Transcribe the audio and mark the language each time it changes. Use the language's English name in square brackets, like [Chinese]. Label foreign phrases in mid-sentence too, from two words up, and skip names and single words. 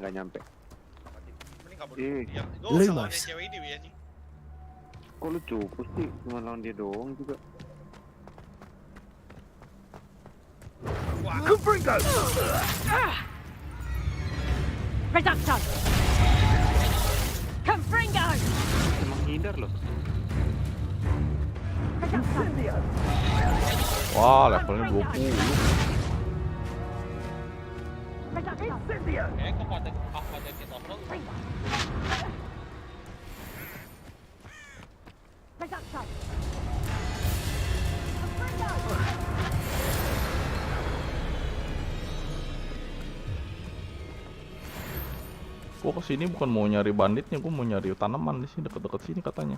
[Indonesian] Mending kabur. Ih. Gue usah lawan cewek ini Wi anjing. Kok lu cukup sih? Cuma lawan dia doang juga. Confringo! Reducto! Confringo! Emang hindar loh. Wah, levelnya 20. Kok pada kita overall. Gua kesini bukan mau nyari banditnya, gua mau nyari tanaman di sini deket-deket sini katanya.